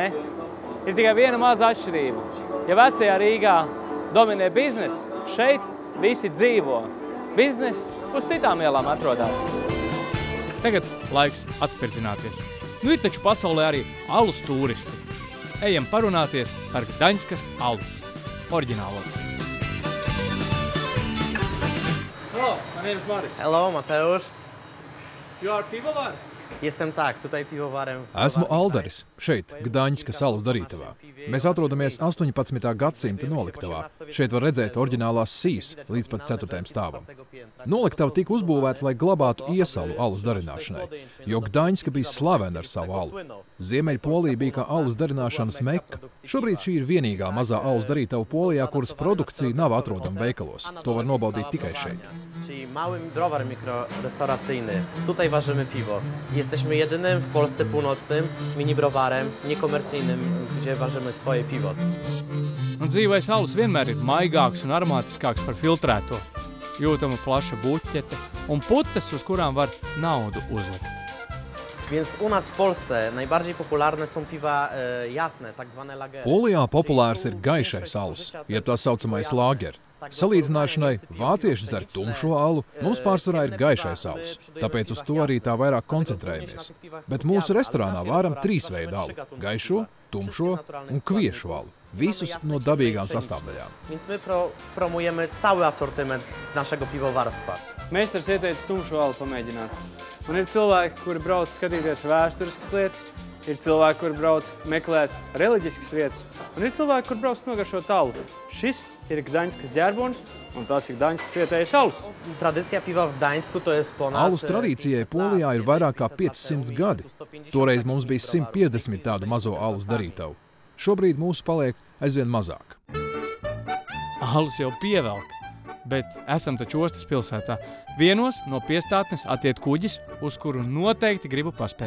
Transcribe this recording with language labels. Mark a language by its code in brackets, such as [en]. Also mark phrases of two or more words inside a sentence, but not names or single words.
[lv] Ir tikai viena maza atšķirība. Ja vecajā Rīgā dominē biznes, šeit visi dzīvo. Biznes uz citām ielām atrodas. Tagad laiks atspirdzināties. Nu ir taču pasaulē arī alus turisti. Ejam parunāties par Gdaņskas alu. Oriģinālo. [en] Hello, my name is Maris. Hello, Mateusz. You are pivovar? [pl] Jestem tak, tutaj piwovarem. [lv] Esmu Aldaris, šeit, Gdaņskas salas darītavā. Mēs atrodamies 18. gadsimta noliktavā. Šeit var redzēt oriģinālās sijas līdz pat 4. stāvam. Noliktava tika uzbūvēta, lai glabātu iesalu alus darināšanai, jo Gdaņska bija slavena ar savu alu. Ziemeļpolija bija kā alus darināšanas mekka. Šobrīd šī ir vienīgā mazā alus darītava Polijā, kuras produkcija nav atrodama veikalos. To var nobaudīt tikai šeit. [pl] Czyli mały browar mikrorestauracyjny. Tutaj ważymy piwo. Jesteśmy jedynym w Polsce północnym mini browarem niekomercyjnym, gdzie ważymy swoje piwo. [lv] Dzīvais alus vienmēr ir maigāks un aromātiskāks par filtrēto. Jūtama plaša buķete un putes, uz kurām var naudu uzlikt. [pl] Więc u nas w Polsce najbardziej popularne są piwa jasne, tak zwane lagery. [lv] Polijā populārs ir gaišais alus, jeb tā saucamais lager. Salīdzināšanai, vācieši dzer tumšo alu, mums pārsvarā ir gaišais alus, tāpēc uz to arī tā vairāk koncentrējamies. Bet mūsu restorānā varam 3 veidu alu – gaišo, tumšo un kviešu alu. Visus no dabīgām sastāvdaļām. [pl] Więc my promujemy cały asortyment naszego piwowarstwa. [lv] Meistars ieteica tumšo alu pamēģināt. Un ir cilvēki, kuri brauc skatīties vēsturiskas lietas, ir cilvēki, kur brauc meklēt reliģiskas vietas, un ir cilvēki, kur brauc nogaršot alu. Šis ir Gdaņskas ģērbonis, un tas ir Gdaņskas vietējais alus. [pl] Tradycja piwa w Gdańsku to jest ponad... [lv] Alus tradīcijai Polijā ir vairāk kā 500 gadi. Toreiz mums bija 150 tādu mazo alus darītavu. Šobrīd mūsu paliek aizvien mazāk. Alus jau pievelk, bet esam taču ostas pilsētā. Vienos no piestātnes attiet kuģis, uz kuru noteikti gribu paspēt.